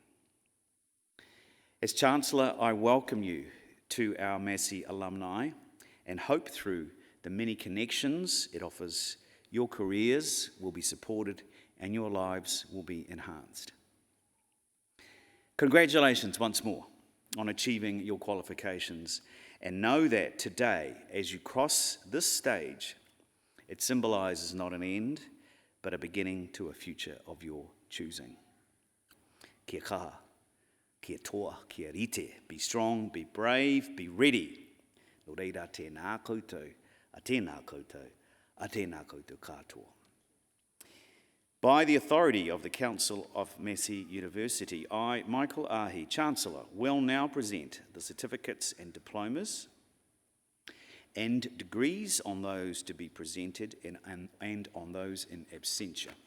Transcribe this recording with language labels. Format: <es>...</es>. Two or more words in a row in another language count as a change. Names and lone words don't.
<en>As Chancellor, I welcome you to our Massey alumni and hope through the many connections it offers, your careers will be supported and your lives will be enhanced. Congratulations once more on achieving your qualifications, and know that today, as you cross this stage, it symbolises not an end, but a beginning to a future of your choosing.</en> <mi>Kia kaha, kia toa, kia rite,</mi> <en>be strong, be brave, be ready.</en> <mi>No reira tēnā koutou, a tēnā koutou, a tēnā koutou katoa.</mi> <en>By the authority of the Council of Massey University, I, Michael Ahi, Chancellor, will now present the certificates and diplomas and degrees on those to be presented and on those in absentia.</en>